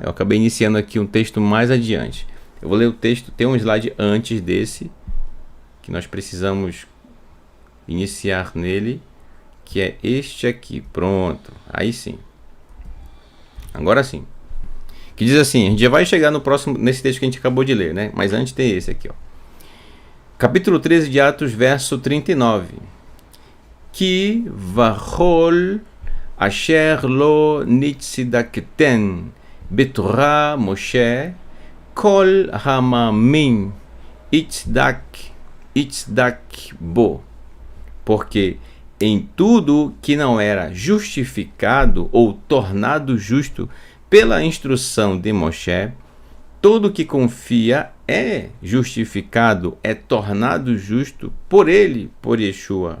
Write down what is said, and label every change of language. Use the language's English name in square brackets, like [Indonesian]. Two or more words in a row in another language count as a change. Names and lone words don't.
[Portuguese] Eu acabei iniciando aqui um texto mais adiante. Eu vou ler o texto, tem um slide antes desse, que nós precisamos iniciar nele, que é este aqui. Pronto, aí sim. Agora sim. Que diz assim, a gente já vai chegar no próximo, nesse texto que a gente acabou de ler, né? Mas antes tem esse aqui, ó. Capítulo 13 de Atos, verso 39. [Hebrew] כי בכל אשר לא נצדקתם בתורת משה כל המאמין יצדק בו. [Portuguese] Porque em tudo que não era justificado ou tornado justo pela instrução de Moshe, todo que confia é justificado, é tornado justo por ele, por Yeshua.